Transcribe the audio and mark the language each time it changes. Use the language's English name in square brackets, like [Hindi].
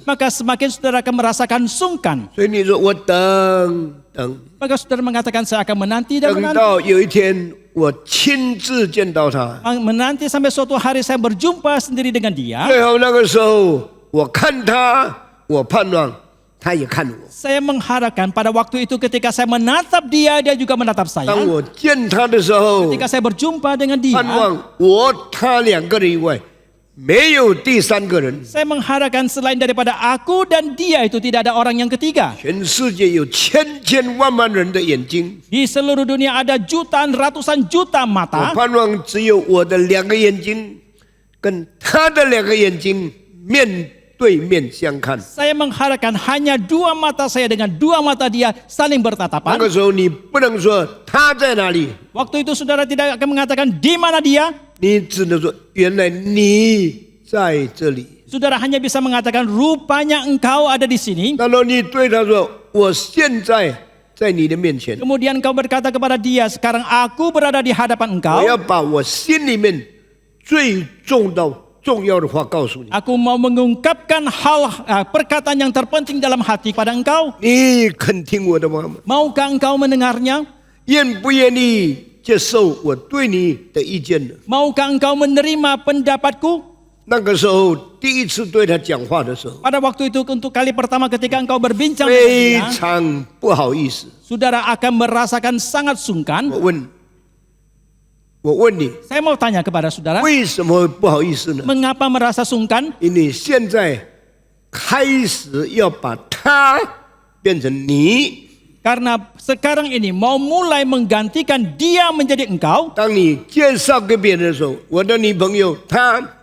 [Indonesian] maka semakin saudara akan merasakan sungkan. [Chinese] 所以你说我等等， [Indonesian] Maka saudara mengatakan saya akan menanti dan [Chinese] 等 [Indonesian] menanti. [Chinese] 到有一天我亲自见到他， [Indonesian] Menanti sampai suatu hari saya berjumpa sendiri dengan dia. [Chinese] 最后那个时候我看他，我盼望他也看我。 [Indonesian] Saya mengharapkan pada waktu itu ketika saya menatap dia, dia juga menatap [Chinese] 当 [Indonesian] saya. [Chinese] 我见他的时候， [Indonesian] Ketika saya berjumpa dengan dia, [Chinese] 盼望我他两个人以外没有第三个人。 [Indonesian] saya mengharapkan selain daripada aku dan dia itu tidak ada orang yang ketiga. [Chinese] 全世界有千千万万人的眼睛， [Indonesian] Di seluruh dunia ada jutaan, ratusan juta [Chinese] 我 [Indonesian] mata. [Chinese] 盼望只有我的两个眼睛跟他的两个眼睛面对面相看。 [Indonesian] Saya mengharapkan hanya dua mata saya dengan dua mata dia saling [Chinese] 那 [Indonesian] bertatapan. [Chinese] 个时候你不能说他在哪里， [Indonesian] Waktu itu saudara tidak akan mengatakan di mana dia. [Chinese] 你只能说原来你在这里。 [Indonesian] Saudara hanya bisa mengatakan rupanya engkau ada di sini. [Chinese] 然后你对他说：“我现在在你的面前， [Indonesian] Kemudian engkau berkata kepada dia, sekarang aku berada di hadapan [Chinese] 我 [Indonesian] engkau. [Chinese] 要把我心里面最重要的话告诉你。 [Indonesian] Aku mau mengungkapkan perkataan yang terpenting dalam hati pada engkau. [Chinese] 你肯听我的话吗？ [Indonesian] Maukah engkau mendengarnya? [Chinese] 愿不愿意接受我对你的意见呢？” [Indonesian] Maukah engkau menerima pendapatku? [Chinese] 那个时候第一次对他讲话的时候， [Indonesian] Pada waktu itu untuk kali pertama ketika engkau berbincang [Chinese] 非 [Indonesian] dengan dia, [Chinese] 常不好意思。 [Indonesian] saudara akan merasakan sangat sungkan. [Chinese] 我问你， [Indonesian] Saya mau tanya kepada saudara, [Chinese] 为什么会不好意思呢？ [Indonesian] mengapa merasa sungkan? [Chinese] 因为现在开始要把他变成你。 [Indonesian] Karena sekarang ini mau mulai menggantikan dia menjadi engkau. [Chinese] 当你介绍给别人的时候，我的女朋友她。